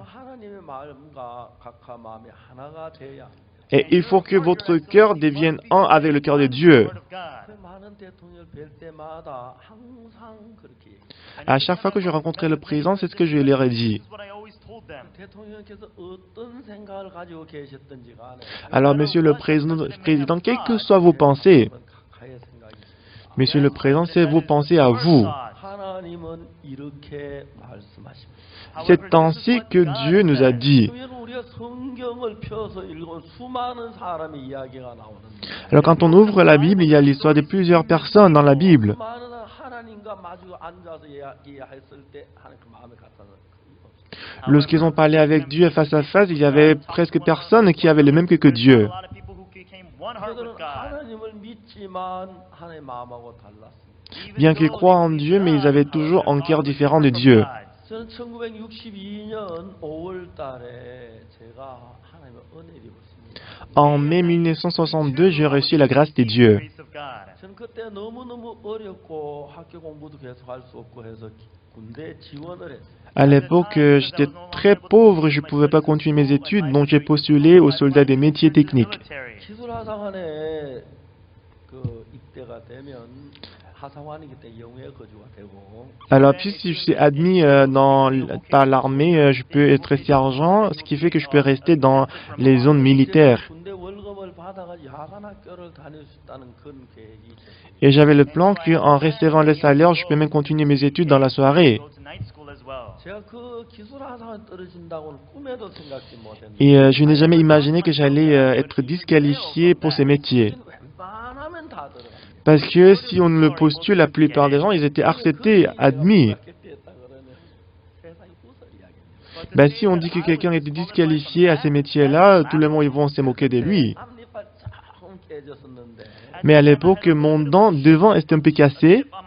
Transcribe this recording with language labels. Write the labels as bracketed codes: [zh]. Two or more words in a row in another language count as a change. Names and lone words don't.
[ko] 하나님의 마음과 각하 마음이 하나가 돼야 합니다. [fr] Et il faut que votre cœur devienne un avec le cœur de Dieu. [ko] 그 많은 대통령을 뵐 때마다 항상 그렇게 얘기해요. [fr] À chaque fois que je rencontrais le président, c'est ce que je leur ai dit. [ko] 대통령께서 어떤 생각을 가지고 계셨든지 간에 [fr] Alors, monsieur le président, quelles que soient vos pensées, [ko] 각하의 생각이 [fr] monsieur le président, c'est vos pensées à vous. [ko] 하나님은 이렇게 말씀하십니다. [fr] C'est ainsi que Dieu nous a dit. [ko] 그러면 우리가 성경을 펴서 읽으면 수많은 사람의 이야기가 나오는데 [fr] Alors, quand on ouvre la Bible, il y a l'histoire de plusieurs personnes dans la Bible. [ko] 수많은 하나님과 마주 앉아서 이야기했을 때 하나님 그 마음에 같아서 [fr] Lorsqu'ils ont parlé avec Dieu face à face, il y avait presque personne qui avait le même que Dieu. [ko] 그들은 하나님을 믿지만 하나님의 마음하고 달랐습니다. [fr] Bien qu'ils croient en Dieu, mais ils avaient toujours un cœur différent de Dieu. [ko] 저는 1962년 5월 달에 제가 하나님의 은혜를 입었습니다. [fr] En mai 1962, j'ai reçu la grâce de Dieu. [ko] 저는 그때 너무너무 어렵고 학교 공부도 계속 할 수 없고 해서 군대에 지원을 했어요. [fr] À l'époque, j'étais très pauvre, je ne pouvais pas continuer mes études, donc j'ai postulé aux soldats des métiers techniques. [ko] 기술하사관에 그 입대가 되면 하사관이기 때문에 영외 거주가 되고 [fr] Alors, puis si je suis admis par l'armée, je peux être sergent, ce qui fait que je peux rester dans les zones militaires. [ko] 군대 월급을 받아가지고 야간 학교를 다닐 수 있다는 그런 계획이 있었어요. [fr] Et j'avais le plan qu'en recevant le salaire, je peux même continuer mes études dans la soirée. [ko] 제가 그 기술하사관에 떨어진다고는 꿈에도 생각지 못했는데 [fr] Et je n'ai jamais imaginé que j'allais être disqualifié pour ces métiers. [ko] 웬만하면 다 들어갑니다. [fr] Parce que si on le postule, la plupart des gens, ils étaient acceptés, admis. Ben, si on dit que quelqu'un était disqualifié à ces métiers-là, tout le monde ils vont se moquer de lui. Mais à l'époque, mon dent devant était un peu cassé.